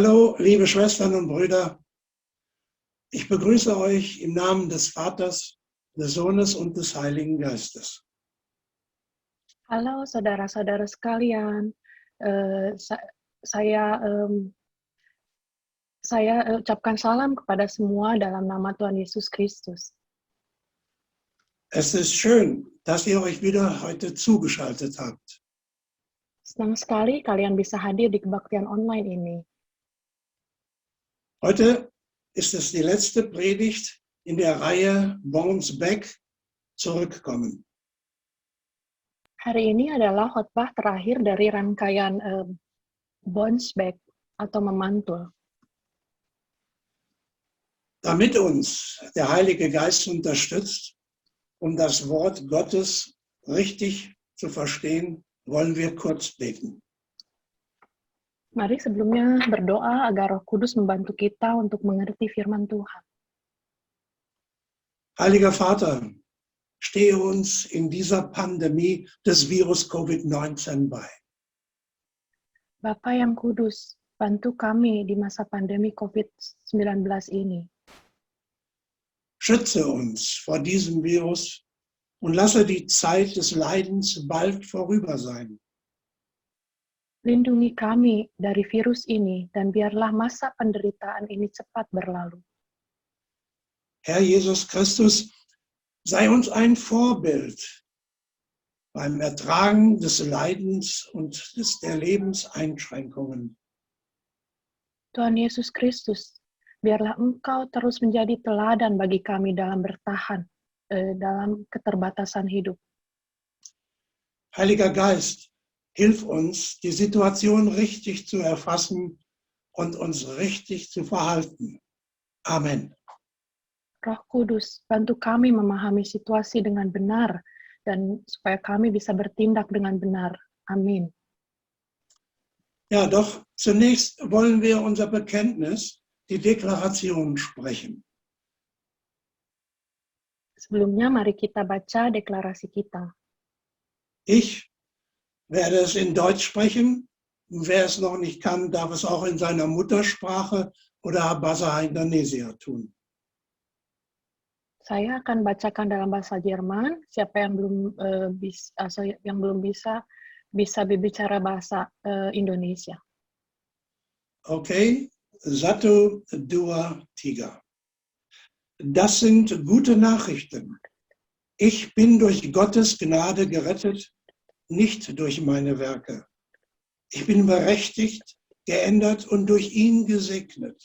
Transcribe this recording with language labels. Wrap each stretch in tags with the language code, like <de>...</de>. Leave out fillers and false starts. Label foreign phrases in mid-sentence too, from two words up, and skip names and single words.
<de>So, liebe Schwestern und Brüder, ich begrüße euch im Namen des Vaters, des Sohnes und des Heiligen Geistes.</de> <id>Halo saudara-saudara sekalian, saya ucapkan salam kepada semua dalam nama Tuhan Yesus Kristus.</id> <de>Es ist schön, dass ihr euch wieder heute zugeschaltet habt.</de> <id>Senang sekali kalian bisa hadir di kebaktian online ini.</id> <de>Heute ist es die letzte Predigt in der Reihe Bounce Back, zurückkommen.</de> <id>Hari ini adalah khotbah terakhir dari rangkaian Bounce Back atau memantul.</id> <de>Damit uns der Heilige Geist unterstützt, um das Wort Gottes richtig zu verstehen, wollen wir kurz beten.</de> <id>Mari sebelumnya berdoa agar Roh Kudus membantu kita untuk mengerti firman Tuhan.</id> <de>Heiliger Vater, stehe uns in dieser Pandemie des Virus Covid-19 bei.</de> <id>Bapa yang kudus, bantu kami di masa pandemi COVID-19 ini.</id> <de>Schütze uns vor diesem Virus und lasse die Zeit des Leidens bald vorüber sein.</de> <id>Lindungi kami dari virus ini dan biarlah masa penderitaan ini cepat berlalu.</id> <de>Herr Jesus Christus, sei uns ein Vorbild beim Ertragen des Leidens und der Lebenseinschränkungen.</de> <id>Tuhan Yesus Kristus, biarlah Engkau terus menjadi teladan bagi kami dalam bertahan, dalam keterbatasan hidup.</id> <de>Heiliger Geist, hilf uns, die Situation richtig zu erfassen und uns richtig zu verhalten. Amen.</de> <id>Roh Kudus, bantu kami memahami situasi dengan benar dan supaya kami bisa bertindak dengan benar. Amin.</id> <de>Ja, doch zunächst wollen wir unser Bekenntnis, die Deklaration sprechen.</de> <id>Sebelumnya mari kita baca deklarasi kita.</id> <de>Ich werde es in Deutsch sprechen. Wer es noch nicht kann, darf es auch in seiner Muttersprache oder Bahasa Indonesia tun.</de> <id>Saya akan bacakan dalam bahasa Jerman. Siapa yang belum bisa berbicara bahasa Indonesia.</id> <de>Okay, 1, 2, 3. Das sind gute Nachrichten. Ich bin durch Gottes Gnade gerettet, nicht durch meine Werke. Ich bin berechtigt, geändert und durch ihn gesegnet.</de>